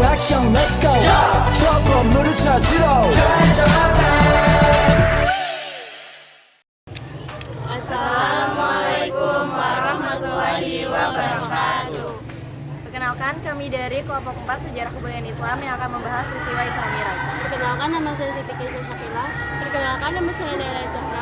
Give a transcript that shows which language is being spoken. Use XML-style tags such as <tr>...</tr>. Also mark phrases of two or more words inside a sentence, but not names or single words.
<ko>형</ko> <en>let's go</en> <ko>트럭 건물을 찾으러</ko> <ar>السلام عليكم ورحمة الله وبركاته.</ar> <id>Perkenalkan, kami dari kelompok 4 Sejarah Kebudayaan Islam yang akan membahas peristiwa Isra Mi'raj. Perkenalkan, nama saya Siti Kisah Syakila. Perkenalkan, nama saya Nela Zahra.</id>